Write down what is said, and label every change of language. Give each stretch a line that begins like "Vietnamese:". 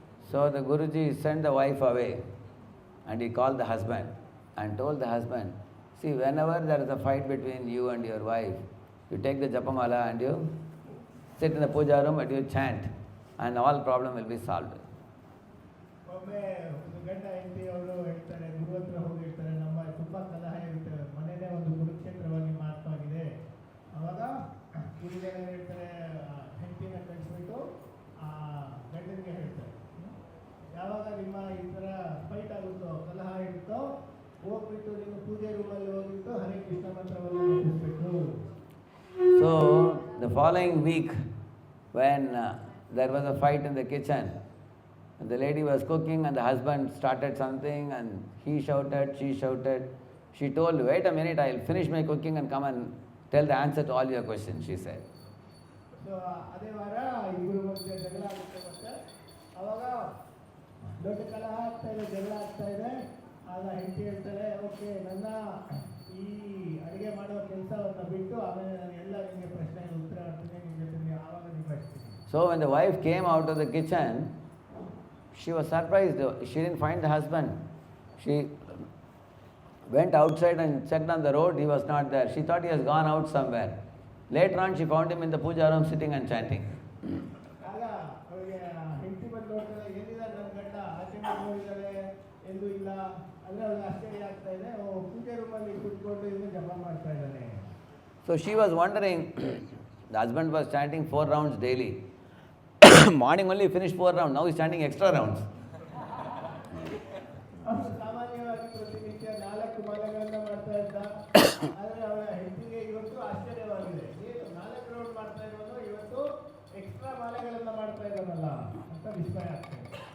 English: So the Guruji sent the wife away and he called the husband and told the husband, see, whenever there is a fight between you and your wife, you take the Japamala and you sit in the puja room and you chant and all problem will be solved.
Kannada: ಒಮ್ಮೆ ಒಂದು ಗಂಡ ಹೆಂಡತಿ ಅವರು ಹೇಳ್ತಾರೆ, ಗುರು ಹತ್ರ ಹೋಗಿ ಹೇಳ್ತಾರೆ, ನಮ್ಮ ತುಂಬ ಕಲಹ ಇರುತ್ತೆ, ಮನೆಯೇ ಒಂದು ಕುರುಕ್ಷೇತ್ರವಾಗಿ ಮಾರ್ಪಾಗಿದೆ. ಅವಾಗ ಗುರುಗಳು ಹೇಳ್ತಾರೆ, ಹೆಂಡತಿನ ಕಳಿಸ್ಬಿಟ್ಟು ಆ ಗಂಡನಿಗೆ ಹೇಳ್ತಾರೆ, ಯಾವಾಗ ನಿಮ್ಮ ಈ ಥರ ಫೈಟ್ ಆಗುತ್ತೋ, ಕಲಹ ಇರುತ್ತೋ, ಹೋಗ್ಬಿಟ್ಟು ನಿಮ್ಮ ಪೂಜೆ ರೂಮಲ್ಲಿ ಹೋಗ್ಬಿಟ್ಟು ಹರೇ ಕೃಷ್ಣ ಮಂತ್ರವನ್ನು ಜಪಿಸಬೇಕು.
English: So the following week, when there was a fight in the kitchen, and the lady was cooking and the husband started something and he shouted, she shouted. She told, wait a minute, I'll finish my cooking and come and tell the answer to all your questions, she said.
Kannada: So ಅದೇ ವಾರ ಇಬ್ಬರು ಮಧ್ಯೆ ಜಗಳ ಆಗುತ್ತೆ. ಮತ್ತೆ ಅವಾಗ ದೊಡ್ಡ ಕಲಹ ಆಗ್ತಾ ಇದೆ, ಜಗಳ ಆಗ್ತಾ ಇದೆ. ಆಗ ಹೆಂಡತಿ ಹೇಳ್ತಾರೆ, ಓಕೆ, ನನ್ನ ಈ ಅಡುಗೆ ಮಾಡುವ ಕೆಲಸವನ್ನು ಬಿಟ್ಟು ಆಮೇಲೆ ನಾನು ಎಲ್ಲ ನಿಮಗೆ ಪ್ರಶ್ನೆಗೆ ಉತ್ತರ ಮಾಡ್ತೀನಿ, ನಿಮ್ಮ ಜೊತೆ ಆವಾಗ ನಿಭಾಯಿಸ್ತೀನಿ.
English: So when the wife came out of the kitchen, she was surprised. She didn't find the husband. She went outside and checked on the road. He was not there. She thought he has gone out somewhere. Later on, she found him in the puja room sitting and chanting.
Kannada: ಆಗ ಅವರಿಗೆ ಹೆಂಡತಿ ಬಂದು ನೋಡ್ತಾರೆ, ಏನಿಲ್ಲ ನನ್ನ ಗಂಡ ಆಚೆ ಹೋಗಿದ್ದಾರೆ, ಎಲ್ಲೂ ಇಲ್ಲ. ಅಂದರೆ ಅವ್ರಿಗೆ ಆಶ್ಚರ್ಯ ಆಗ್ತಾ ಇದೆ, ಪೂಜೆ ರೂಮಲ್ಲಿ ಕೂತ್ಕೊಂಡು ಇನ್ನು ಜಪ ಮಾಡ್ತಾ ಇದ್ದಾನೆ.
English: So she was wondering, the husband was chanting 4 rounds daily. Morning only finished 4 rounds, now he's chanting extra rounds.
Kannada: ಅವನು ಸಾಮಾನ್ಯವಾಗಿ ಪ್ರತಿನಿತ್ಯ 4 ಮಾಲೆಗಳನ್ನು ಮಾಡ್ತಾ ಇದ್ದ. ಆದರೆ ಅವರ ಹೆಂಡತಿಗೆ ಇವತ್ತು ಆಶ್ಚರ್ಯವಾಗಿದೆ, ಏನು 4 ರೌಂಡ್ ಮಾಡ್ತಾ ಇರೋದು, ಇವತ್ತು ಎಕ್ಸ್ಟ್ರಾ ಮಾಲೆಗಳನ್ನು ಮಾಡ್ತಾ ಇದ್ದಾನಲ್ಲ ಅಂತ ವಿಸ್ಮಯ ಆಗ್ತದೆ.